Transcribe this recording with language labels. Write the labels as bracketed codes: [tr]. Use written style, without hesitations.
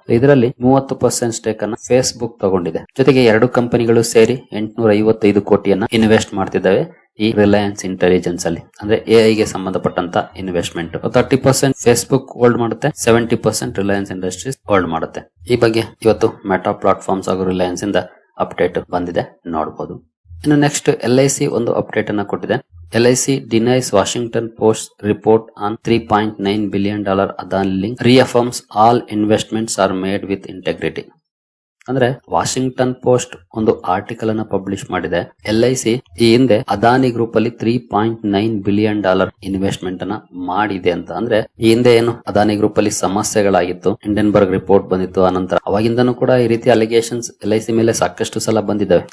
[kn] ಇದರಲ್ಲಿ 30% ಸ್ಟೇಕ್ ಅನ್ನ ಫೇಸ್ಬುಕ್ ತಗೊಂಡಿದೆ. ಜೊತೆಗೆ 2 ಕಂಪನಿಗಳು ಸೇರಿ 855 ಕೋಟಿಯನ್ನ ಇನ್ವೆಸ್ಟ್ ಮಾಡ್ತಿದ್ದಾವೆ ಈ ರಿಲಯನ್ಸ್ ಇಂಟೆಲಿಜೆನ್ಸ್ ಅಲ್ಲಿ. ಅಂದ್ರೆ ಎಐ ಗೆ ಸಂಬಂಧಪಟ್ಟಂತ ಇನ್ವೆಸ್ಟ್ಮೆಂಟ್ 30% ಫೇಸ್ಬುಕ್ ಹೋಲ್ಡ್ ಮಾಡುತ್ತೆ, 70% ರಿಲಯನ್ಸ್ ಇಂಡಸ್ಟ್ರೀಸ್ ಹೋಲ್ಡ್ ಮಾಡುತ್ತೆ. ಈ ಬಗ್ಗೆ ಇವತ್ತು ಮೆಟಾ ಪ್ಲಾಟ್ಫಾರ್ಮ್ಸ್ ಹಾಗೂ ರಿಲಯನ್ಸ್ ಇಂದ ಅಪ್ಡೇಟ್ ಬಂದಿದೆ, ನೋಡಬಹುದು. ಇನ್ನು ನೆಕ್ಸ್ಟ್ LIC ಒಂದು ಅಪ್ಡೇಟ್ ಅನ್ನ ಕೊಟ್ಟಿದೆ. [en] LIC denies Washington Post report on $3.9 billion Adani link, reaffirms all investments are made with integrity. [kn] ಅಂದ್ರೆ ವಾಷಿಂಗ್ಟನ್ ಪೋಸ್ಟ್ ಒಂದು ಆರ್ಟಿಕಲ್ ಅನ್ನ ಪಬ್ಲಿಷ್ ಮಾಡಿದೆ. LIC ಈ ಹಿಂದೆ ಅದಾನಿ ಗ್ರೂಪ್ ಅಲ್ಲಿ $3.9 billion ಇನ್ವೆಸ್ಟ್ಮೆಂಟ್ ಅನ್ನ ಮಾಡಿದೆ ಅಂತ. ಅಂದ್ರೆ ಈ ಹಿಂದೆ ಏನು ಅದಾನಿ ಗ್ರೂಪ್ ಅಲ್ಲಿ ಸಮಸ್ಯೆಗಳಾಗಿತ್ತು, ಹಿಂಡೆನ್ಬರ್ಗ್ ರಿಪೋರ್ಟ್ ಬಂದಿತ್ತು. ಆನಂತರ ಅವಾಗಿಂದನೂ ಕೂಡ ಈ ರೀತಿ ಅಲಿಗೇಷನ್ಸ್ LIC ಮೇಲೆ ಸಾಕಷ್ಟು ಸಲ ಬಂದಿದ್ದಾವೆ.